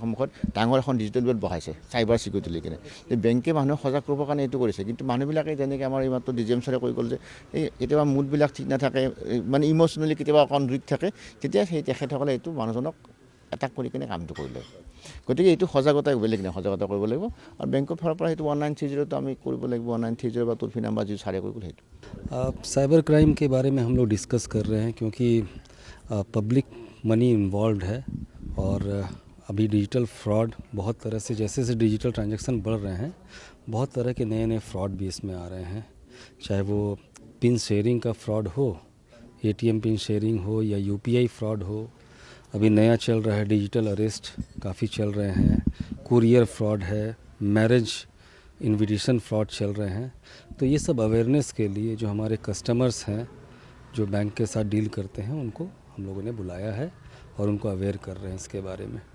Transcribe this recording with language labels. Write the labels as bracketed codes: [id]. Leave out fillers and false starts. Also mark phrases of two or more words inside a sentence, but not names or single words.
[as] সন্মুখত ডাঙৰ এখন [en] digital board [as] বহাইছে [en] cyber security [as] লৈ কিনে বেংকে মানুহক সজাগ কৰিবৰ কাৰণে এইটো কৰিছে কিন্তু মানুহবিলাকে যেনেকৈ আমাৰ এইমাত্ৰ DGM ছাৰে কৈ গ'ল যে এই কেতিয়াবা মুডবিলাক ঠিক নাথাকে মানে ইম'চনেলি কেতিয়াবা অকণ উইক থাকে তেতিয়া সেই তেখেতসকলে এইটো মানুহজনক এটাক কৰি কিনে কামটো কৰিলে গতিকে এইটো সজাগতা বেলেগ নাই সজাগতা কৰিব লাগিব আৰু বেংকৰ ফালৰ পৰা সেইটো 1930 আমি কৰিব লাগিব 1930 বা [en] toll free number [as] যি ছাৰে কৈ গ'ল সেইটো [en] cyber crime [hi] के बारे में हम लोग डिस्कस कर रहे हैं क्योंकि [en] public money involve [hi] है और अभी [en] digital fraud [hi] बहुत तरह से जैसे जैसे [en] digital transaction [hi] बढ़ रहे हैं बहुत तरह के नए नए फ्रॉड भी इसमें आ रहे हैं चाहे वो [en] PIN sharing [hi] का फ्रॉड हो [en] ATM PIN sharing [hi] हो या [en] UPI fraud [hi] हो अभी नया चल रहा है [en] digital arrest [hi] काफ़ी चल रहे हैं [en] courier fraud [hi] है [en] marriage invitation fraud [hi] चल रहे हैं तो ये सब अवेयरनेस के लिए जो हमारे कस्टमर्स हैं जो बैंक के साथ डील करते हैं उनको हम लोगों ने बुलाया है और उनको अवेयर कर रहे हैं इसके बारे में